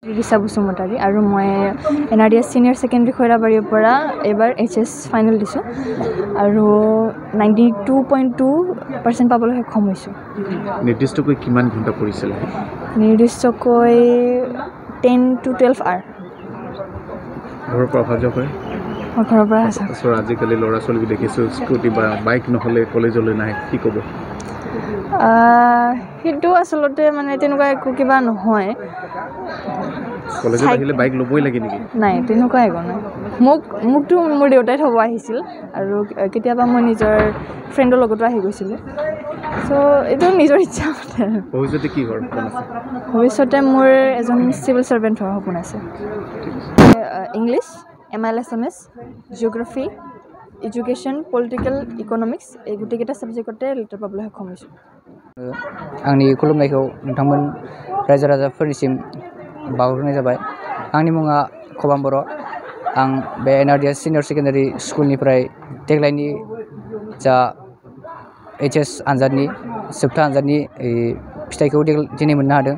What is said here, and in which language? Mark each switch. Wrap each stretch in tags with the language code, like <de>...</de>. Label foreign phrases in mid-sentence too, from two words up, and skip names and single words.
<as>ৰিচা বসুমতাৰী আৰু মই NRDS Senior Secondary খৈৰাবাৰীৰ পৰা এবাৰ HS ফাইনেল দিছোঁ আৰু 92.2% পাবলৈ সক্ষম হৈছোঁ। নিৰ্দিষ্টকৈ কিমান ঘণ্টা পঢ়িছিল? নিৰ্দিষ্টকৈ</as> <en>10 to 12 hour।</en> <as>ঘৰৰ পৰা অহা যোৱা কৰে? ঘৰৰ পৰা আছা। আজিকালি ল'ৰা ছোৱালী দেখিছোঁ স্কুটি বা বাইক নহ'লে কলেজলৈ নাহে, কি ক'ব? সেইটো আচলতে মানে তেনেকুৱা একো কিবা নহয়। কলেজত আহিলে বাইক ল'বই লাগে নেকি? নাই, তেনেকুৱা একো নাই। মোকতো মোৰ দেউতাই থ'ব আহিছিল আৰু কেতিয়াবা মই নিজৰ ফ্ৰেণ্ডৰ লগতো আহি গৈছিলোঁ। চ' এইটো নিজৰ ইচ্ছা মতে। ভৱিষ্যতে কি হোৱাৰ সপোন আছে? ভৱিষ্যতে মোৰ এজন চিভিল চাৰ্ভেণ্ট হোৱাৰ সপোন আছে। ইংলিছ, MIL Assamese, জিঅ'গ্ৰাফী, এডুকেশ্যন, পলিটিকেল, ইকনমিক্স এই গোটেইকেইটা ছাবজেক্টতে লেটাৰ পাবলৈ সক্ষম হৈছোঁ।</as> <brx>आंनि खुलुमनायखौ नोंथांमोन रायजो राजाफोरनिसिम बावहरनाय जाबाय। आंनि मुङा खबाम बर'। आं बे NRDS Senior Secondary स्कुलनिफ्राय देग्लायनि जा HS आनजादनि जोबथा आनजादनि फिथाइखौ दिनै मोननो हादों।</brx>